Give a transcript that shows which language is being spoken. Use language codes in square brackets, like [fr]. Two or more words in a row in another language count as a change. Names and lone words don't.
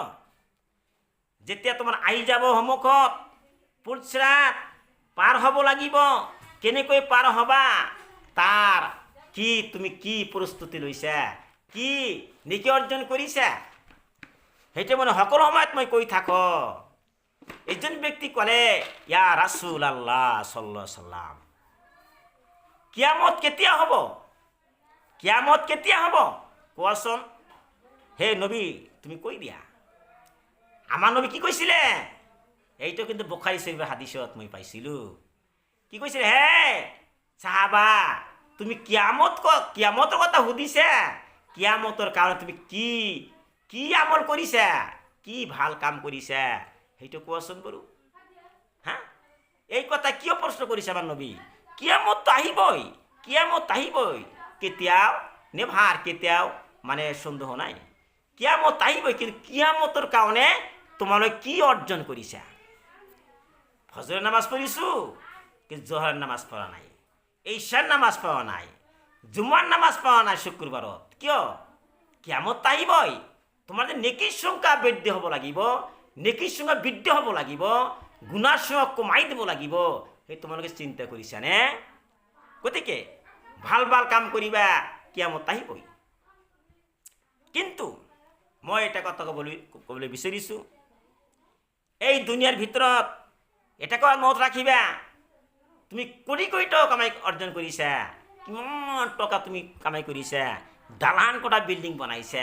[as] যেতিয়া তোমাৰ আহি যাব সন্মুখত পুলচেত পাৰ হ'ব লাগিব, কেনেকৈ পাৰ হ'বা, তাৰ কি তুমি কি প্ৰস্তুতি লৈছা, কি নেকি অৰ্জন কৰিছা, সেইটো মানে সকলো সময়ত মই কৈ থাকো। এজন ব্যক্তি ক'লে, [ar] يا رسول الله صلى الله عليه وسلم, [as] কিয়ামত কেতিয়া হ'ব? কিয়ামত কেতিয়া হ'ব কোৱাচোন? হে নবী, তুমি কৈ দিয়া। আমাৰ নবী কি কৈছিলে? এইটো কিন্তু বুখাৰী শৰীফৰ হাদিছত মই পাইছিলোঁ। কি কৈছিলে? হে সাহাবা, তুমি কিয়ামতৰ কথা সুধিছা, কিয়ামতৰ কাৰণে তুমি কি আমল কৰিছা, কি ভাল কাম কৰিছা, সেইটো কোৱাচোন বাৰু। এই কথা কিয় প্ৰশ্ন কৰিছে আমাৰ নবী? কিয়ামতটো আহিবই, কিয়ামত আহিবই, কেতিয়াও নেভাৰ, কেতিয়াও মানে সন্দেহ নাই, কিয়ামত আহিবই। কিন্তু কিয়ামতৰ কাৰণে তোমালোকে কি অৰ্জন কৰিছা? [bn] ফজরের নামাজ পড়িছো, কিন্তু জোহরের নামাজ পড়া নাই, ঈশার নামাজ পড়া নাই, জুমার নামাজ পড়া নাই শুক্রবারত। [as] কিয়? কিয়ামত আহিবই, [bn] তোমাদের নেকির [as] সংখ্যা বৃদ্ধি হ'ব লাগিব, নেকির সংখ্যা বৃদ্ধি হ'ব লাগিব, গুণাৰ সংখ্যা কমাই দিব লাগিব, সেই তোমালোকে চিন্তা কৰিছানে? গতিকে ভাল ভাল কাম কৰিবা, কিয়ামত আহিবই। কিন্তু মই এটা কথা ক'বলৈ বিচাৰিছোঁ, এই দুনিয়াৰ ভিতৰত এটাকে মনত ৰাখিবা, তুমি কোটি কোটি টকা কামাই অৰ্জন কৰিছা, কিমান টকা তুমি কামাই কৰিছা, দালান কটা বিল্ডিং বনাইছা।